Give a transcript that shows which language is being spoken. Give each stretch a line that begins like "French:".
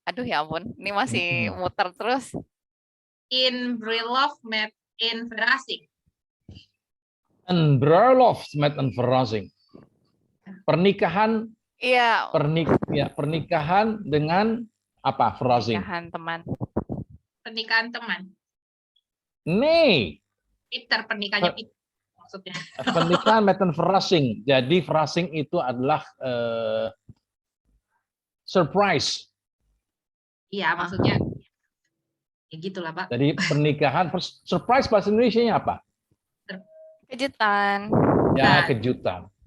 Indonesian: Aduh ya ampun, ini masih muter terus.
Dutch: In bruiloft met in verrassing. Een bruiloft met een verrassing.
Indonesian: Pernikahan. Iya. Pernikahan dengan apa?
Dutch: Verrassing.
Indonesian: Pernikahan teman. Pernikahan teman.
Dutch: Nee.
Indonesian: Peter, pernikahannya Peter maksudnya. Pernikahan
Dutch: met een verrassing.
Indonesian: Jadi verrassing itu adalah surprise. Iya, maksudnya ya gitulah Pak. Jadi pernikahan surprise bahasa Indonesianya apa? Kejutan. Ya, kejutan.